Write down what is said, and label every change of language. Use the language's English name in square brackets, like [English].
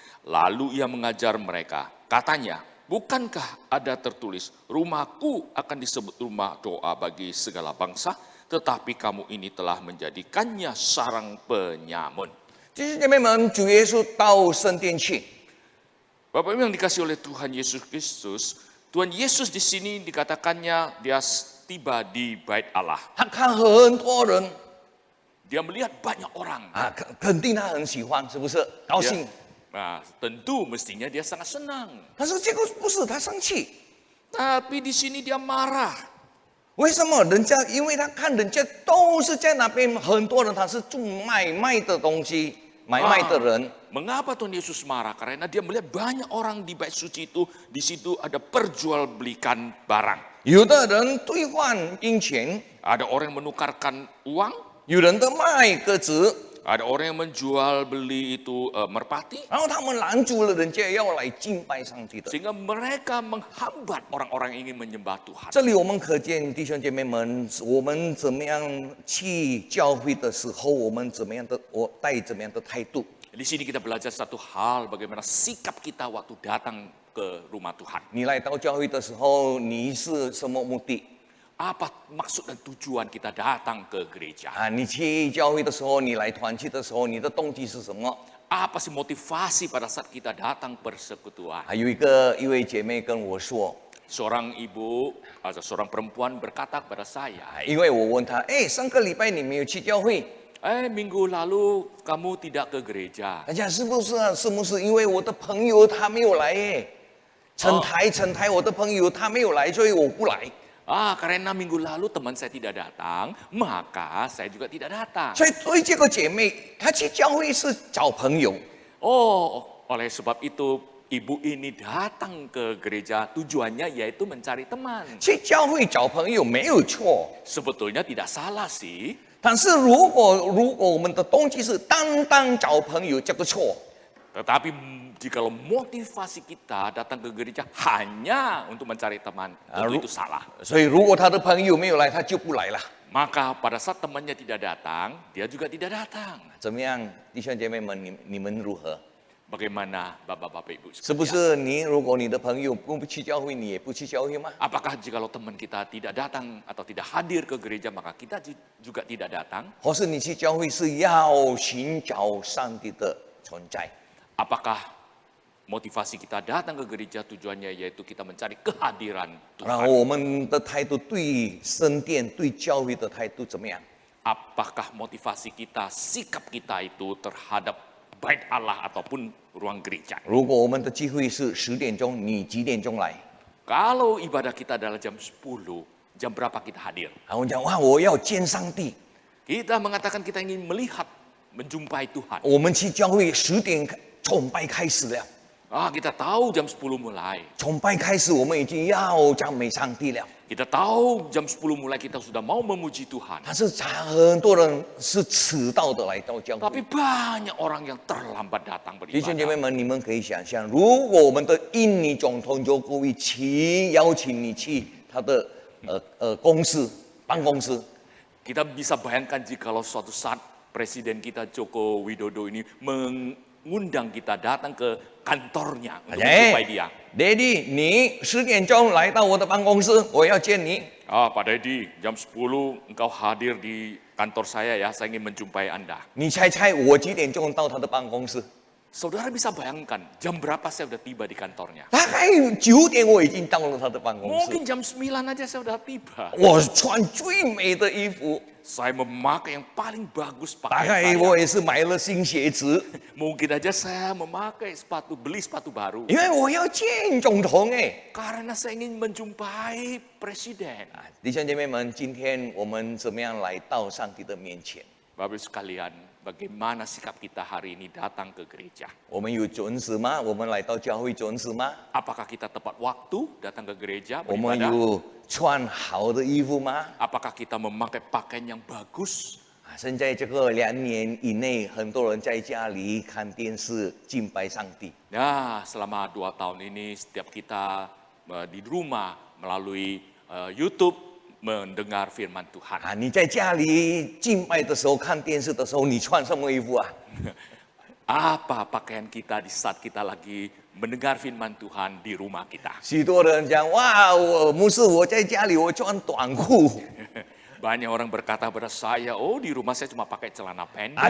[Indonesian] Lalu ia mengajar mereka, katanya, bukankah ada tertulis, rumahku akan disebut rumah doa bagi segala bangsa, tetapi kamu ini telah menjadikannya sarang penyamun. [Chinese] 弟兄姐妹们，主耶稣到圣殿去， [Indonesian] Bapak Ibu yang dikasih oleh Tuhan Yesus Kristus, Tuhan Yesus di sini dikatakannya dia tiba di bait Allah. [Chinese] 他看很多人 [Indonesian] Dia melihat banyak orang. [Chinese] 啊，肯定他很喜欢，是不是？高兴。 [Indonesian] Nah, tentu mestinya dia sangat senang. [Chinese] 但是结果不是，他生气。 [Indonesian] Tapi di sini dia marah. [Chinese] 为什么？因为他看人家都是在那边，很多人他是做买卖的东西，买卖的人。 [Indonesian] Mengapa Tuhan Yesus marah? Karena dia melihat banyak orang di bait suci itu, di situ ada perjualbelikan barang. [Chinese] 有的人兑换银钱， [Indonesian] Ada orang yang menukarkan uang, [Chinese] 有人的卖鸽子， [Indonesian] ada orang yang menjual beli itu merpati, [Chinese] 然后他们拦住了人家要来敬拜上帝的。 [Indonesian] sehingga mereka menghambat orang-orang yang ingin menyembah Tuhan. [Chinese] 这里我们可见弟兄姐妹们，我们怎么样去教会的时候，我们怎么样的带怎么样的态度。 [Indonesian] Di sini kita belajar satu hal, bagaimana sikap kita waktu datang ke rumah Tuhan. [Chinese] 你来到教会的时候，你是什么目的？ [Indonesian] Apa maksud dan tujuan kita datang ke gereja? [Chinese] 啊，你去教会的时候，你来团契的时候，你的动机是什么？ [Indonesian] Apa sih motivasi pada saat kita datang persekutuan? [Chinese] 还有一位姐妹跟我说， [Indonesian] Seorang ibu atau seorang perempuan berkata kepada saya, [Chinese] 因为我问她，哎，上个礼拜你没有去教会， [Indonesian] minggu lalu kamu tidak ke gereja. [Chinese] 大家是不是啊？是不是因为我的朋友他没有来耶？陈台，我的朋友他没有来，所以我不来。 [Indonesian] Karena minggu lalu teman saya tidak datang, maka saya juga tidak datang. [Chinese] 所以对这个姐妹，她去教会是找朋友， [Indonesian] Oleh sebab itu ibu ini datang ke gereja tujuannya yaitu mencari teman. [Chinese] 去教会找朋友没有错。 [Indonesian] Sebetulnya tidak salah sih. [Chinese] 但是如果我们的动机是单单找朋友，这个错。 [Indonesian] Tetapi jikalau motivasi kita datang ke gereja hanya untuk mencari teman, tentu itu salah. [Chinese] 所以如果他的朋友没有来，他就不来了。 [Indonesian] Maka pada saat temannya tidak datang, dia juga tidak datang. [Chinese] 怎么样，弟兄姐妹们，你们如何？ [Indonesian] Bagaimana Bapak-Bapak Ibu [Chinese] 是不 [Indonesian] sekalian? [Chinese] 是你如果你的朋友不去教会，你也不去教会吗？ [Indonesian] Apakah jikalau teman kita tidak datang atau tidak hadir ke gereja, maka kita juga tidak datang? [Chinese] 或是你去教会是要寻找上帝的存在？ [Indonesian] Apakah motivasi kita datang ke gereja tujuannya yaitu kita mencari kehadiran [Chinese] 然后 [Indonesian] Tuhan? [Chinese] 我们的态度对圣殿、对教会的态度怎么样？ [Indonesian] Apakah motivasi kita, sikap kita itu terhadap bait Allah ataupun ruang gereja? [Chinese] 如果我们的聚会是10点钟，你几点钟来？ [Indonesian] Kalau ibadah kita adalah jam 10, jam berapa kita hadir? [Chinese] 然后我讲哇，我要见上帝。 [Indonesian] Kita mengatakan kita ingin melihat, menjumpai Tuhan. [Chinese] 我们去教会10点崇拜开始了， [Indonesian] Kita tahu jam 10 mulai. [Chinese] 崇拜开始我们已经要赞美上帝了。 [Indonesian] Kita tahu jam 10 mulai kita sudah mau memuji Tuhan. [Chinese] 但是很多人是迟到的来到教 [Indonesian] Tapi [Chinese] 会。 [Indonesian] banyak orang yang terlambat datang [Chinese] 弟兄姐妹 [Indonesian] beribadah. [Chinese] 们，你们可以想象，如果我们的印尼总统就故意邀请你去他的公司办公室， [Indonesian] Kita bisa bayangkan jikalau suatu saat Presiden kita Joko Widodo ini mengundang kita datang ke kantornya untuk menjumpai dia. [Chinese] Daddy，你10点钟来到我的办公室，我要见你。 [Indonesian] Pak Dedi, jam 10 engkau hadir di kantor saya ya, saya ingin menjumpai Anda. [Chinese] 你猜猜我几点钟到他的办公室？ [Indonesian] Saudara bisa bayangkan jam berapa saya sudah tiba di kantornya? [Chinese] 大概9点我已经到了他的办公室。 [Indonesian] Mungkin jam 9 aja saya sudah tiba. [Chinese] 我穿最美的衣服， [Indonesian] Saya memakai yang paling bagus [Chinese] 大 [Indonesian] pakaian [Chinese] 概 [Indonesian] saya. [Chinese] 我也是买了新鞋子， [Indonesian] Mungkin aja saya beli sepatu baru. [Chinese] 因为我要见总统哎。 [Indonesian] Karena saya ingin menjumpai presiden. [Chinese] 弟兄姐妹们，今天我们怎么样来到上帝的面前？ [Indonesian] Bapak Ibu sekalian, bagaimana sikap kita hari ini datang ke gereja? [Chinese] 我们有准时吗？我们来到教会准时吗？ [Indonesian] Apakah kita tepat waktu datang ke gereja [Chinese] 我们 [Indonesian] beribadah? [Chinese] 有穿好的衣服吗？ [Indonesian] Apakah kita memakai pakaian yang bagus? [Chinese] 现在这个2年以内，很多人在家里看电视敬拜上帝。 [Indonesian] Ya, selama 2 tahun ini setiap kita di rumah melalui YouTube mendengar firman Tuhan. [Chinese] 你在家里敬拜的时候、看电视的时候，你穿什么衣服啊？ [Indonesian] Apa pakaian kita di saat kita lagi mendengar firman Tuhan di rumah kita? [Chinese] 许多人讲哇，牧师，我在家里我穿短裤， [Indonesian] Banyak orang berkata pada saya, oh di rumah saya cuma pakai celana pendek.